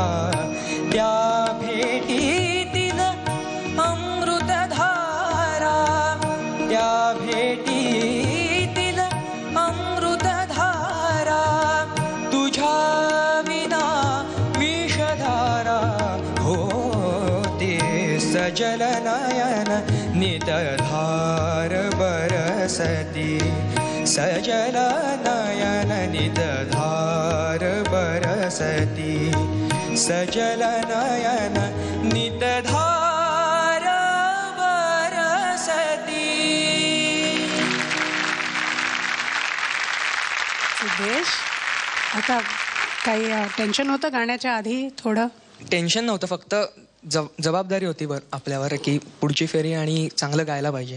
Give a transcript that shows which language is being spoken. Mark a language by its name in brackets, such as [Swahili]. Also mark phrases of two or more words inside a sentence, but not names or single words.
[Marathi] त्या भेटीतील अमृतधारा, त्या भेटीतील अमृतधारा, तुझ्या विना विषधारा होते. [Hindi] सजल नयन नित धार बरसती, सजल नयन नित धार बरसती, सजल नयन नित धार बरसती. [Marathi] सिद्धेश, आता काही टेन्शन होतं गाण्याच्या आधी? थोडं टेन्शन नव्हतं, फक्त जबाबदारी होती आपल्यावर की पुढची फेरी आणि चांगलं गायला पाहिजे.